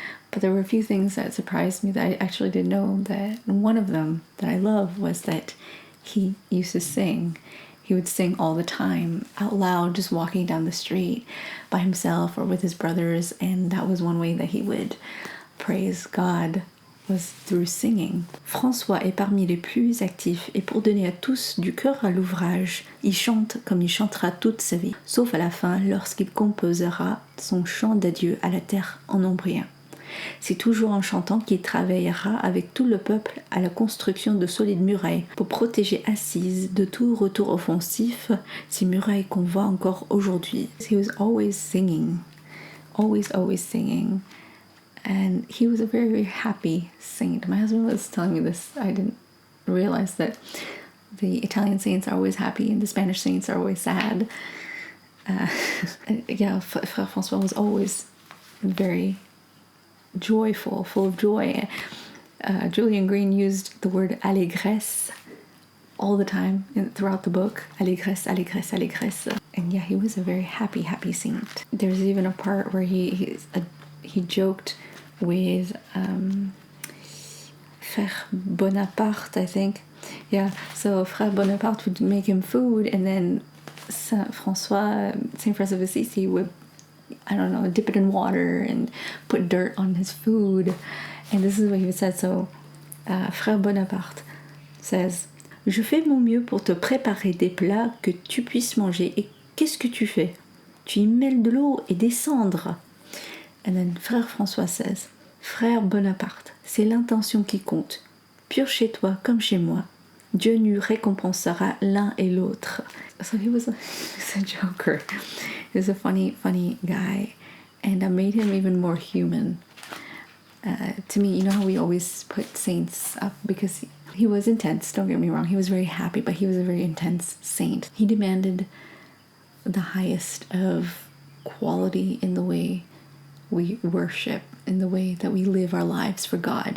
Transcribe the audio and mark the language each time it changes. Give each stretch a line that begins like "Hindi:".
English: But there were a few things that surprised me that I actually didn't know. That one of them that I love was that he used to sing. He would sing all the time, out loud, just walking down the street by himself or with his brothers, and that was one way that he would praise God, was through singing.
French: François est parmi les plus actifs, et pour donner à tous du cœur à l'ouvrage, il chante comme il chantera toute sa vie, sauf à la fin lorsqu'il composera son chant d'adieu à la terre en ombrien. C'est toujours en chantant qu'il travaillera avec tout le peuple à la construction de solides murailles pour protéger Assise de tout retour offensif, ces murailles qu'on voit encore aujourd'hui.
English: He was always singing, always singing, and he was a very, very happy saint. My husband was telling me this. I didn't realize that the Italian saints are always happy and the Spanish saints are always sad. Frère François was always very joyful, full of joy. Julien Green used the word allégresse all the time throughout the book. Allégresse, allégresse, allégresse. And yeah, he was a very happy saint. There's even a part where he joked with Frère Bonaparte, I think, Yeah, so Frère Bonaparte would make him food, and then Saint Francis of Assisi would, I don't know, dip it in water and put dirt on his food. And this is what he would say. So Frère Bonaparte says,
French: Je fais mon mieux pour te préparer des plats que tu puisses manger. Et qu'est-ce que tu fais? Tu y mêles de l'eau et des cendres.
English: And then Frère François says,
French: Frère Bonaparte, c'est l'intention qui compte. Pur chez toi comme chez moi. Dieu nous récompensera l'un et l'autre.
English: So he was a joker. He was a funny guy. And that made him even more human. To me, you know how we always put saints up because he was intense, don't get me wrong. He was very happy, but he was a very intense saint. He demanded the highest of quality in the way we worship, in the way that we live our lives for God.